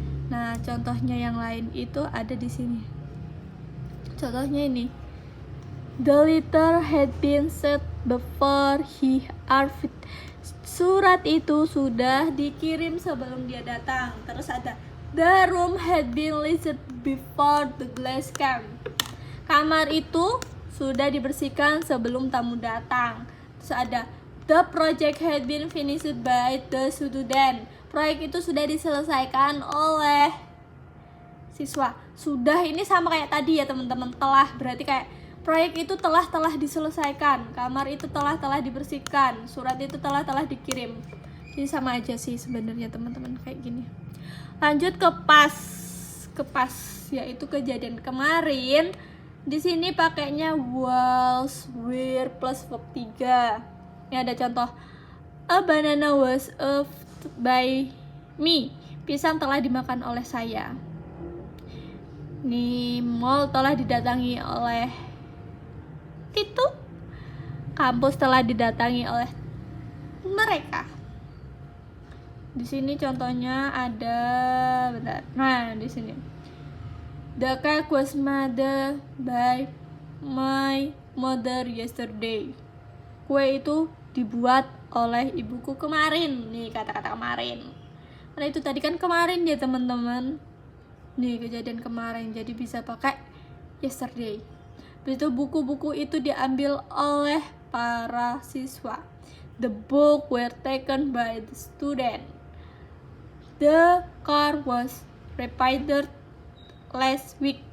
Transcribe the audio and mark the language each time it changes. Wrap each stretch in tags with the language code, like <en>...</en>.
<id>Nah, contohnya yang lain itu ada di sini. Contohnya ini.</id> <en>The letter had been sent before he arrived.</en> <id>Surat itu sudah dikirim sebelum dia datang. Terus ada</id> <en>the room had been listed before the guest came.</en> <id>Kamar itu sudah dibersihkan sebelum tamu datang. Terus ada</id> <en>the project had been finished by the student.</en> <id>Proyek itu sudah diselesaikan oleh siswa. Sudah ini sama kayak tadi ya teman-teman, telah berarti kayak proyek itu telah diselesaikan, kamar itu telah dibersihkan, surat itu telah dikirim. Jadi sama aja sih sebenarnya teman-teman, kayak gini. Lanjut ke pas, yaitu kejadian kemarin. Di sini pakainya was, were plus verb 3. Ini ada contoh.</id> <en>A banana was eaten by me.</en> <id>Pisang telah dimakan oleh saya. Nih, mall telah didatangi oleh Titu. Kampus telah didatangi oleh mereka. Di sini contohnya ada, bentar. Nah, di sini.</id> <en>The cake was made by my mother yesterday.</en> <id>Kue itu dibuat oleh ibuku kemarin. Nih kata-kata kemarin. Karena itu tadi kan kemarin ya teman-teman. Nih kejadian kemarin, jadi bisa pakai yesterday. Begitu buku-buku itu diambil oleh para siswa.</id> <en>The book were taken by the student. The car was repaired last week.</en>